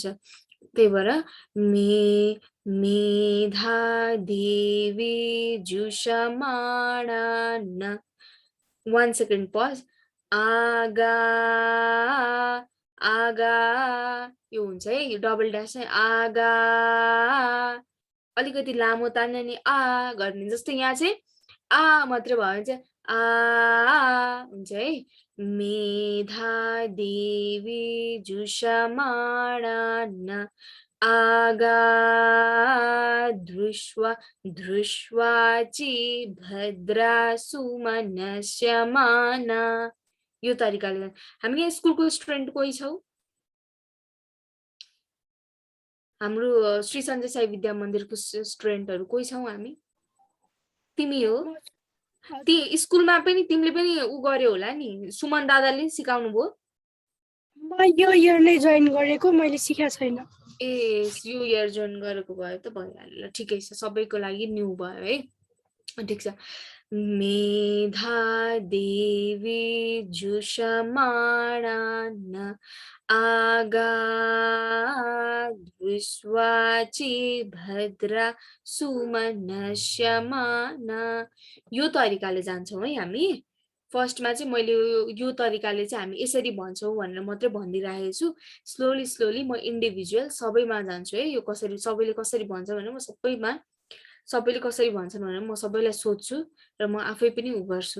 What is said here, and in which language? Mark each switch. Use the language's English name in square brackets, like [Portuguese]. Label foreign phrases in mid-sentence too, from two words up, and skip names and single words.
[Nepali] त्यही भएर [Sanskrit] मेधा देवी जुषमाणा [Nepali] न, 1 [English] second pause, [Nepali] आगा यो हुन्छ है, यो [English] double dash [Nepali] है, आगा अलिकति लामो तान्ने नि आ गर्ने। जस्तै यहाँ चाहिँ आ मात्र भयो भने चाहिँ आ हुन्छ है। [Sanskrit] मेधा देवी जुषमाणा आगा दृष्ट्वाची भद्रा सुमनस्यमाना। [Nepali] यो तरिकाले हामी यहाँ स्कुलको स्टुडेन्ट कोही छौ? हाम्रो श्री सञ्जय साई विद्या मन्दिरको स्टुडेन्टहरू कोही छौ हामी? तिमी हो? ती स्कुलमा पनि तिमीले पनि उ गर्यो होला नि, सुमन दादाले सिकाउनु भयो? म यो इयरले जोइन गरेको, मैले सिकेको छैन। ए यो [English] year join [Nepali] गरेको भए त भइहाल्यो ल, ठिकै छ, सबैको लागि न्यू भयो है। ठिक छ। [Sanskrit] मेधा देवी जुषमाणा आगा दृष्ट्वाची भद्रा सुमनस्यमाना। [Nepali] यो तरिकाले जान्छौँ है हामी। फर्स्टमा चाहिँ मैले यो तरिकाले चाहिँ हामी यसरी भन्छौँ भनेर मात्रै भनिदिइरहेको छु। [English] slowly slowly [Nepali] म इन्डिभिजुअल सबैमा जान्छु है। यो कसरी सबैले कसरी भन्छ भनेर म सबैले कसरी भन्छन् भनेर म सबैलाई सोध्छु र म आफै पनि उ गर्छु।